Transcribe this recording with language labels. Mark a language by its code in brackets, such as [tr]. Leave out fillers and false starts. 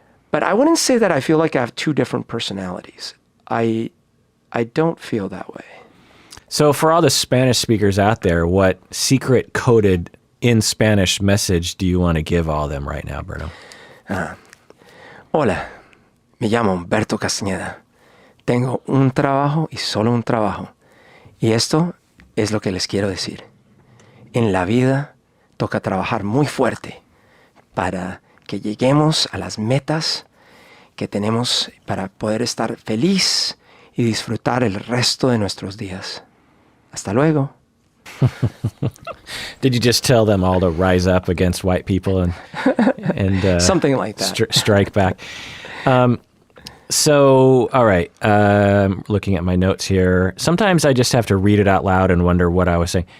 [en] But I wouldn't say that I feel like I have two different personalities. I don't feel that way. So for all the Spanish speakers out there, what secret coded in Spanish message do you want to give all of them right now, Berto? [es] Hola, me llamo Humberto Castañeda. Tengo un trabajo y solo un trabajo. Y esto es lo que les quiero decir. En la vida toca trabajar muy fuerte para que lleguemos a las metas que tenemos para poder estar feliz y disfrutar el resto de nuestros días. Hasta luego. [en] Did you just tell them all to rise up against white people and something like that? Strike back. So, all right. Looking at my notes here. Sometimes I just have to read it out loud and wonder what I was saying.